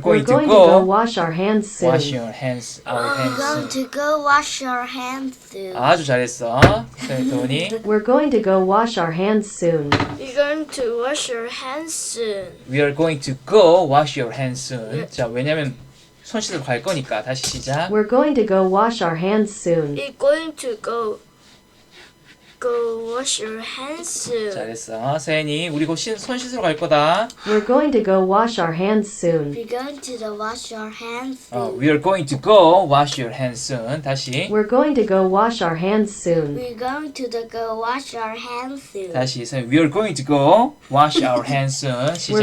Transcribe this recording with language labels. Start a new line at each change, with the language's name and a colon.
English: going to going to go go wash our hands soon. wash our hands We're going soon. to go wash our hands soon.
Korean: 아주 잘했어. 도니.
English: We're going to go wash our hands soon. We're going to wash our hands soon. We are going to go wash your hands soon.
Korean: 자, 왜냐면 손 씻으러 갈 거니까. 다시 시작.
English: We're going to go wash our hands soon. We're going to go wash our hands soon.
Korean: 잘했어. 세연이 우리 곧 손 씻으러 갈 거다.
English: We're going to go wash our hands soon. We're going to wash our hands soon. We are going to go wash your hands soon.
Korean: 다시.
English: We're going to go wash our hands soon. We're going to go wash our hands soon.
Korean: 다시.
English: We are going to go wash our hands soon. We're